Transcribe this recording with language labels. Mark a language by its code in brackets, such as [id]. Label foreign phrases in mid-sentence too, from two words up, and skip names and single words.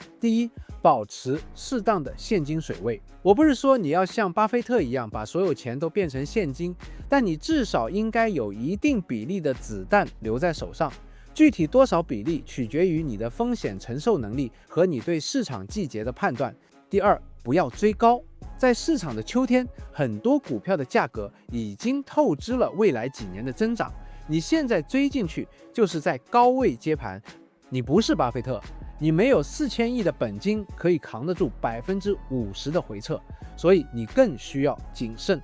[zh] 第一，保持適當的現金水位。我不是說你要像巴菲特一樣把所有錢都變成現金，但你至少應該有一定比例的子彈留在手上。具體多少比例取決於你的風險承受能力和你對市場季節的判斷。第二，不要追高。在市场的秋天，很多股票的價格已經透支了未來幾年的增長，你現在追進去就是在高位接盤。你不是巴菲特，你沒有4000億的本金可以扛得住50%的回撤，所以你更需要謹慎。